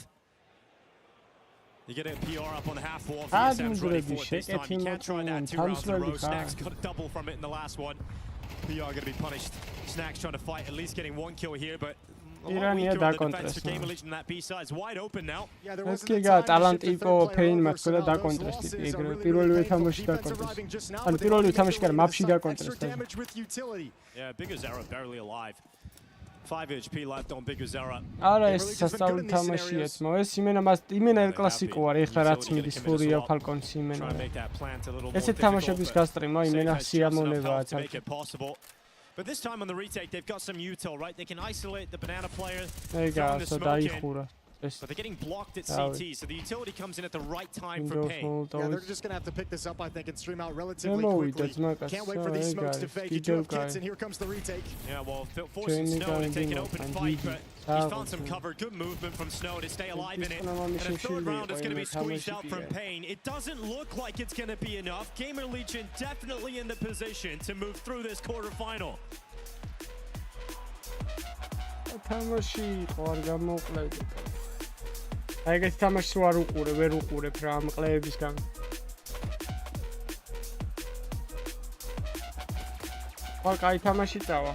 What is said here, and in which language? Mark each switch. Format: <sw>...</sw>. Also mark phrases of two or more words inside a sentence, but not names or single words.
<en>You get a PR up on the half wall. VSM's ready for it this time. You can't try that 2 rounds in a row. Snacks got a double from it in the last one. PR going to be punished. Snacks trying to fight, at least getting 1 kill here, but Irania dakontres. That B side's wide open now.</en> <ka>ეს კი გა ტალანტი იყო Pain max და dakontres ტიპი ეგრე პირველივე თამაში dakontres. ან პირველივე თამაში კი არა მაპში dakontres.</ka> <en>Yeah, Biguzera barely alive. 5 HP left on Biguzera.</en> <ka>არა ეს სასწაული თამაშია ძმო. ეს იმენა ელ კლასიკო არის ეხლა რაც მიდის ფურია ფალკონს იმენა. ესეთ თამაშების გასტრიმა იმენა სიამოვნებაა ძალიან.</ka> <en>But this time on the retake, they've got some util, right? They can isolate the banana player. There you go, so but they're getting blocked at CT, so the utility comes in at the right time for Pain. Yeah, they're just going to have to pick this up, I think, and stream out relatively quickly. Can't wait for these smokes to fake. You do have kits, and here comes the retake. Yeah, well, forcing Snow to take an open fight, but he's found some cover. Good movement from Snow to stay alive in it. And a third round is going to be squeezed out from Pain. It doesn't look like it's going to be enough. GamerLegion definitely in the position to move through this quarterfinal.</en> <ka>ეგეთ თამაშს ვარ უყურე, ვერ უყურებ რა ამ ყლეების გამო. ხო, კაი თამაში წავა.</ka>